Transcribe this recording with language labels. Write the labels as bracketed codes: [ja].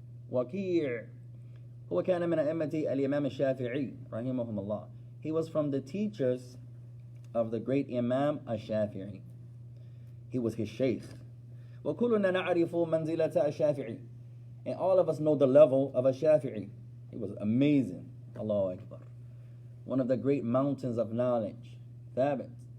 [ar] Waqi' هو كان من أئمة الإمام الشافعي رحمهم الله. [en] He was from the teachers of the great Imam al-Shafi'i. He was his sheikh. [ar] وكلنا نعرف منزلة الشافعي. [en] And all of us know the level of al-Shafi'i. He was amazing. Allahu Akbar. One of the great mountains of knowledge. Thabit.